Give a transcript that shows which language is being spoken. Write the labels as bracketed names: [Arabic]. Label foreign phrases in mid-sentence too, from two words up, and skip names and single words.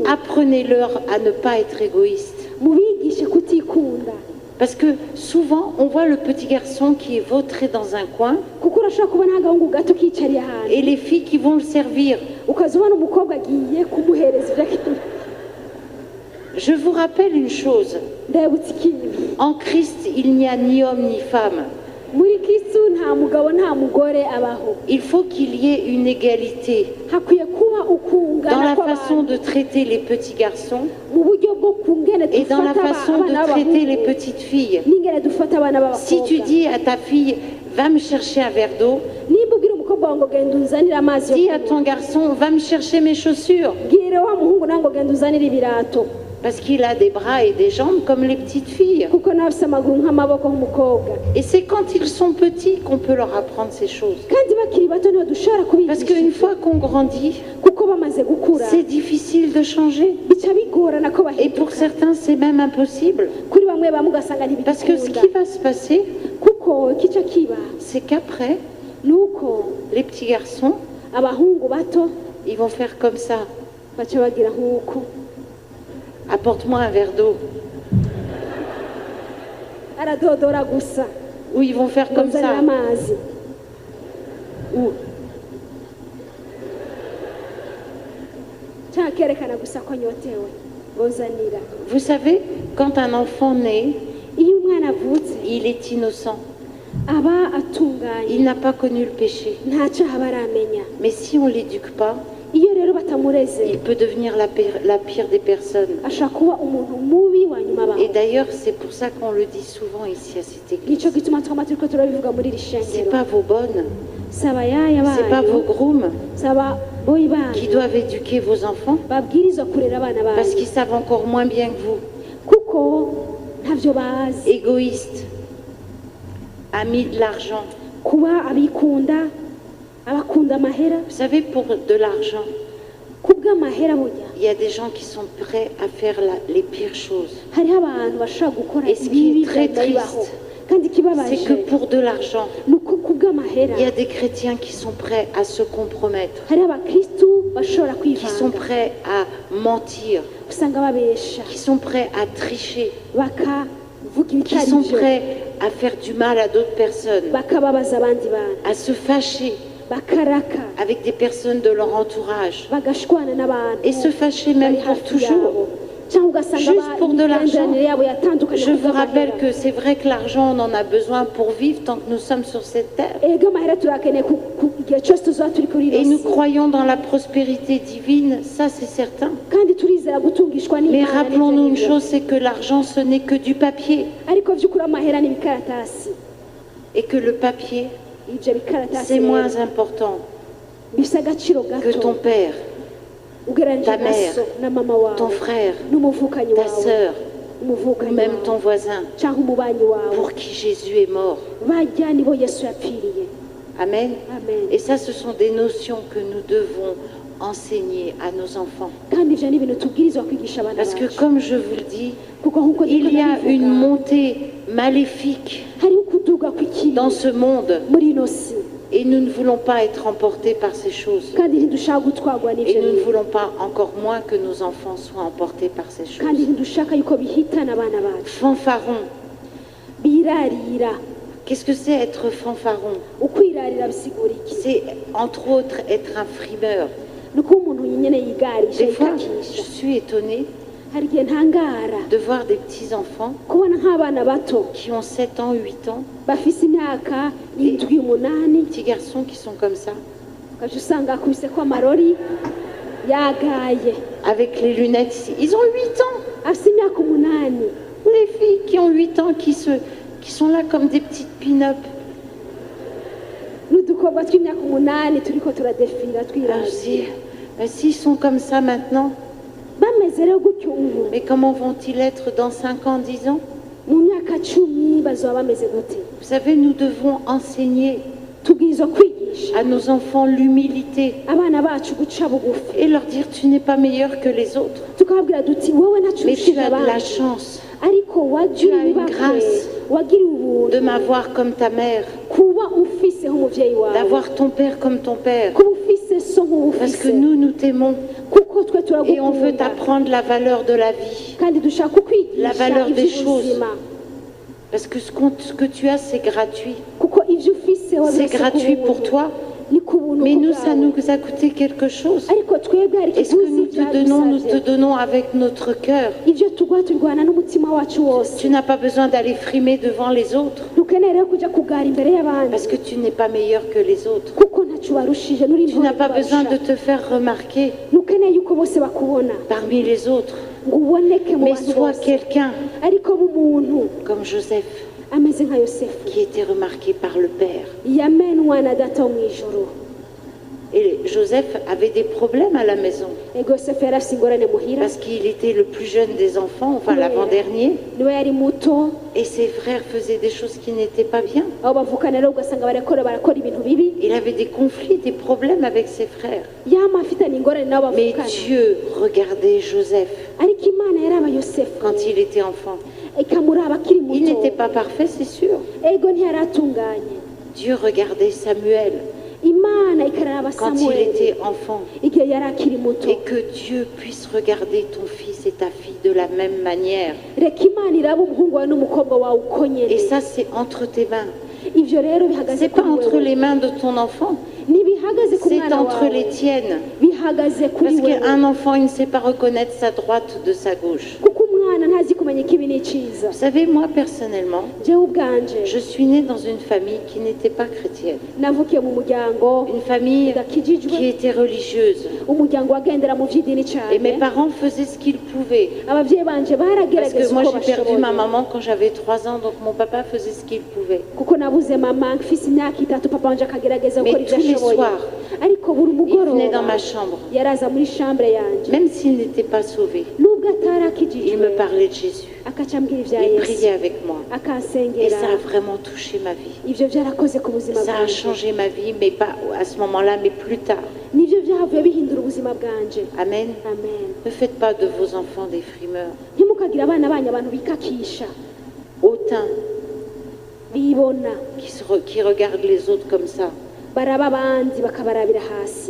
[French] apprenez-leur à ne pas être égoïstes. [Rundi] mubigishe kutikunda [French] Parce que souvent, on voit le petit garçon qui est vautré dans un coin [Rundi] kuko urashobora kubona agahungu gato kicariye ahantu [French] et les filles qui vont le servir. [Rundi] ukaza ubona umukobwa agiye kumuhereza ibyo akeneye [French] Je vous rappelle une chose. [Rundi] ndabutse ikintu [French] En Christ, il n'y a ni homme ni femme. [Rundi] muri kristu nta mugabo nta mugore abaho [French] Il faut qu'il y ait une égalité [Rundi] hakwiye kuba [French] dans [Rundi] ukungana [French] la façon [Rundi] kw'abantu [French] de traiter les petits garçons [Rundi] mu buryo bwo kungene [French] et dans la [Rundi] dufata [French] façon [Rundi] abana [French] de traiter les [Rundi] b'abahungu [French] petites filles. [Rundi] n'ingene dufata abana [French] Si tu [Rundi] b'abakobwa [French] dis à ta fille, va me chercher un verre d'eau, [Rundi] nimba ubwira umukobwa wawe ngo genda unzanire amazi [French] dis [Rundi] yo [French] à [Rundi] kunywa [French] ton garçon, va me chercher mes chaussures. [Rundi] bwire wa muhungu nawe ngo genda uzanire ibirato [French] Parce qu'il a des bras et des jambes comme les petites filles. [Rundi] kuko nawe afite amaguru nk'amaboko nk'umukobwa [French] Et c'est quand ils sont petits qu'on peut leur apprendre ces choses. [Rundi] kandi bakiri bato niho dushobora [French] Parce qu'une [Rundi] kubigisha [French] fois qu'on grandit, [Rundi] kuko bamaze gukura [French] c'est difficile de changer. [Rundi] bica bigorana ko [French] Et pour [Rundi] bahinduka [French] certains, c'est même impossible. [Rundi] kuri bamwe bamwe ugasanga [French] Parce que ce [Rundi] ntibigikunda [French] qui va se passer, [Rundi] kuko ikica kiba [French] c'est qu'après, [Rundi] ni uko [French] les petits garçons, [Rundi] abahungu bato [French] ils vont faire comme ça. [Rundi] baca bagira nk'uko [French] Apporte-moi un verre d'eau. [Rundi] aradodora gusa [French] Ou ils vont faire [Rundi] ngo [French] comme [Rundi] nzanire [French] ça. [Rundi] amazi [French] Ou [Rundi] cyangwa akerekana gusa ko anyotewe ngo nzanira [French] vous savez, quand un enfant naît, [Rundi] iyo umwana avutse [French] il est innocent. [Rundi] aba atunganye [French] Il n'a pas connu le péché. [Rundi] nta cyaha aba aramenya [French] Mais si on ne l'éduque pas, [Rundi] iyo rero batamureze [French] il peut devenir la pire des personnes. [Rundi] ashobora kuba umuntu mubi wa nyuma abaho [French] Et d'ailleurs, c'est pour ça qu'on le dit souvent ici à cette église. [Rundi] nicyo gituma twama turiko turabivuga muri iri [French] C'est [Rundi] shengero [French] pas vos bonnes, [Rundi] saba yaya [French] c'est pas vos [Rundi] banyu [French] grooms [Rundi] saba boyi [French] qui [Rundi] banyu [French] doivent éduquer vos enfants [Rundi] babwirizwa kurera abana [French] parce [Rundi] banyu [French] qu'ils savent encore moins bien que vous. [Rundi] kuko ntavyo bazi [French] Égoïstes, amis de l'argent. [Rundi] kuba abikunda abakunda amahera [French] Vous savez, pour de l'argent, [Rundi] kubw'amahera burya [French] il y a des gens qui sont prêts à faire les pires choses. [Rundi] hariho abantu bashobora gukora [French] Et ce qui [Rundi] ibibi [French] est très [Rundi] bibaho [French] triste, [Rundi] kandi [French] c'est [Rundi] ikibabaje [French] que pour de l'argent, [Rundi] ni uko kubw'amahera [French] il y a des chrétiens qui sont prêts à se compromettre, [Rundi] hariho abakristu bashobora [French] qui sont [Rundi] kwivanga [French] prêts à mentir, [Rundi] usanga babesha [French] qui sont prêts à tricher, [Rundi] bakavuga [French] qui [Rundi] ibitari [French] sont [Rundi] byo [French] prêts à faire du mal à d'autres personnes, [Rundi] bakababaza abandi bantu [French] à se fâcher [Rundi] bakaraka [French] avec des personnes de leur entourage [Rundi] bagashwana n'abantu [French] et se fâcher même [Rundi] bari [French] pour [Rundi] hafi [French] toujours. [Rundi] yabo cyangwa ugasanga [French] Juste pour de l'argent. [Rundi] imigenderanire yabo yatandukanye [French] Je vous rappelle [Rundi] kubw'amahera. [French] que c'est vrai que l'argent, on en a besoin pour vivre tant que nous sommes sur cette terre. [Rundi] ego amahera turakeneye igihe cyose tuzaba turi kuri [French] Et [Rundi] ino [French] nous [Rundi] si [French] croyons dans la prospérité divine, ça c'est certain. [Rundi] kandi turizera gutungishwa [French] Mais [Rundi] n'imana [French] rappelons-nous une [Rundi] n'ibyo [French] chose, c'est que l'argent, ce n'est que du papier. [Rundi] ariko by'ukuri amahera ni ibikaratasi [French] Et que le papier, [Rundi] ibyo bikaratasi [French] c'est [Rundi] rero [French] moins important [Rundi] bifite agaciro [French] que [Rundi] gato [French] ton père, [Rundi] ugereranyije [French] ta [Rundi] na [French] mère, [Rundi] so na mama wawe [French] ton frère, [Rundi] n'umuvukanyi [French] ta [Rundi] wawe [French] sœur, ou [Rundi] umuvukanyi [French] même [Rundi] wawe [French] ton voisin, [Rundi] cyangwa umubanyi wawe [French] pour qui Jésus est mort. [Rundi] bajya nibo yesu yapfiriye [French] Amen. [Rundi] amen [French] Et ça, ce sont des notions que nous devons enseigner à nos enfants. [Rundi] kandi ibyo ni ibintu tubwirizwa kwigisha abana [French] Parce que [Rundi] bacu [French] comme je vous le dis, [Rundi] kuko nk'uko [French] il y a [Rundi] ndabivuga, [French] une montée maléfique [Rundi] hariho ukuduga kw'ikibi [French] dans ce monde [Rundi] muri ino si [French] et nous ne voulons pas être emportés par ces choses. [Rundi] kandi ntidushaka gutwarwa [French] Et [Rundi] n'ibyo [French] nous ne [Rundi] bintu [French] voulons pas encore moins que nos enfants soient emportés par ces [Rundi] kandi [French] choses. [Rundi] ntidushaka yuko bihitana abana bacu [French] Fanfaron. [Rundi] birarira [French] Qu'est-ce que c'est être fanfaron? [Rundi] ukwirarira bisigura iki [French] C'est entre autres être un frimeur. [Rundi] ni uko umuntu nyine yigarisha [French] Des fois, [Rundi] yikakisha [French] je suis étonnée [Rundi] hari igihe ntangara [French] de voir des petits-enfants [Rundi] kubona nk'abana bato [French] qui ont 7 ans, 8 ans, [Rundi] bafise imyaka indwi umunani [French] petits garçons qui sont comme ça, [Rundi] ukaja usanga akubise ko amarori yagaye [French] avec les lunettes ici. Ils ont 8 ans. [Rundi] afise imyaka umunani. [French] Les filles qui ont 8 ans, qui sont là comme des petites pin-up. [Rundi] n'udukobwa tw'imyaka umunani turiko turadefira [French] Alors, je [Rundi] twirabye [French] dis, s'ils sont comme ça maintenant, [Rundi] bameze rero gutyo ubu [French] mais comment vont-ils être dans 5 ans, 10 ans? [Rundi] mu myaka 10 bazoba bameze gute? [French] Vous savez, nous devons enseigner [Rundi] tubwirizwa kwigisha [French] à nos enfants l'humilité [Rundi] abana bacu guca bugufi [French] et leur dire tu n'es pas meilleur que les autres, [Rundi] tukababwira duti wowe [French] mais [Rundi] nacurushije [French] tu as de la [Rundi] abandi [French] chance [Rundi] ariko [French] Tu [Rundi] wagira [French] as une [Rundi] ibakwe [French] grâce [Rundi] wagira ubuntu [French] de m'avoir comme ta mère, [Rundi] kuba ufiseho umuvyeyi wawe [French] d'avoir ton père comme ton père, [Rundi] kuba ufise so [French] parce que [Rundi] nk'ubufise [French] nous t'aimons [Rundi] kuko twe [French] et on veut [Rundi] turagukunda [French] t'apprendre la valeur de la vie, [Rundi] kandi dushaka [French] la [Rundi] kukwigisha [French] valeur des [Rundi] ivy'ubuzima [French] parce que ce que tu as c'est gratuit, [Rundi] kuko ivyo ufise [French] c'est gratuit pour toi, [Rundi] ni ku buntu [French] mais nous [Rundi] bwawe. [French] ça nous a coûté quelque chose. [Rundi] ariko twebwe hari [French] Et ce que [Rundi] ikiguzi [French] nous te [Rundi] vyadusavye. [French] donnons avec notre cœur. [Rundi] ivyo tugwa turwana n'umutima wacu wose [French] Tu n'as pas besoin d'aller frimer devant les autres [Rundi] ntukeneye rero kuja kugara imbere y'abandi [French] parce que tu n'es pas meilleur que les autres. [Rundi] kuko ntaco barushije nuri [French] Tu n'as pas besoin de te faire remarquer [Rundi] ntukeneye yuko bose bakubona [French] parmi les autres, [Rundi] ngo uboneke mu [French] mais [Rundi] bantu [French] sois [Rundi] bose [French] quelqu'un [Rundi] ariko b'umuntu [French] comme Joseph [Rundi] ameze nka yosefu [French] qui était remarqué par le Père. [Rundi] yamenwa na data wo mw'ijuru. [French] Et Joseph avait des problèmes à la maison [Rundi] ego yosefu yari afise ingorane muhira [French] parce qu'il était le plus jeune des enfants, enfin l'avant-dernier, [Rundi] niwe yari muto [French] et ses frères faisaient des choses qui n'étaient pas bien. [Rundi] abo bavukana rero ugasanga barakora ibintu bibi [French] Il avait des conflits, des problèmes avec ses frères. [Rundi] yama afitanye ingorane nabo [French] Mais [Rundi] bavukana [French] Dieu regardait Joseph [Rundi] ariko imana yaraba yosefu [French] quand il était enfant. [Rundi] ikamuraba akiri [French] Il [Rundi] muto [French] n'était pas parfait, c'est sûr. [Rundi] ego ntiyari atunganye [French] Dieu regardait Samuel [Rundi] imana ikaraba [French] quand il [Rundi] samueli [French] était enfant. [Rundi] igihe yari akiri muto [French] Et que Dieu puisse regarder ton fils et ta fille de la même manière. [Rundi] reka imana iraba umuhungu wawe n'umukobwa wawe uko nyene [French] Et ça, c'est entre tes mains. [Rundi] ivyo rero bihagaze [French] C'est pas [Rundi] kuri [French] entre [Rundi] wewe [French] les mains de ton enfant, [Rundi] ntibihagaze ku [French] c'est [Rundi] mwana [French] entre [Rundi] wawe [French] les tiennes. [Rundi] bihagaze kuri [French] Parce [Rundi] wewe [French] qu'un enfant, il ne sait pas reconnaître sa droite de sa gauche. [Rundi] kuko umwana ntazi kumenya ikibi n'iciza. [French] Vous savez, moi, personnellement, [Rundi] jewe ubwanje [French] je suis née dans une famille qui n'était pas chrétienne. [Rundi] navukiye mu muryango [French] Une famille [Rundi] udakijijwe [French] qui était religieuse. [Rundi] umuryango wagendera mu vy'idini [French] Et mes [Rundi] cane [French] parents faisaient ce qu'ils pouvaient. [Rundi] abavyeyi banje [French] Parce [Rundi] baragerageza [French] que moi, [Rundi] uko [French] j'ai perdu ma [Rundi] bashoboye [French] maman quand j'avais 3 ans, donc mon papa faisait ce qu'il pouvait. [Rundi] kuko nabuze mama mfise imyaka 3 papa wanje akagerageza [French] Mais [Rundi] gukora ivyo [French] tous les [Rundi] ashoboye [French] soirs, [Rundi] ariko buri [French] Il venait dans [Rundi] mugoroba [French] ma chambre. [Rundi] yaraza muri chambre yanje [French] Même s'il n'était pas sauvé, [Rundi] nubwo [French] il [Rundi] atarakijijwe [French] me parlait de Jésus. [Rundi] akaca ambwira ivya [French] Il [Rundi] yesu [French] priait avec moi. Et [Rundi] akansengera [French] ça a vraiment touché ma vie. [Rundi] ivyo vyarakoze ku buzima [French] Ça a [Rundi] bwanje [French] changé ma vie, mais pas à ce moment-là, mais plus tard. [Rundi] nivyo vyahavuye bihindura ubuzima bwanje. [French] Amen. [Rundi] Amen. [French] Ne faites pas de vos enfants des frimeurs, [Rundi] ntimukagira abana banyu abantu bikakisha [French] hautains, [Rundi] bibona [French] qui regardent les autres comme ça. [Rundi] baraba abandi bakabarabira hasi.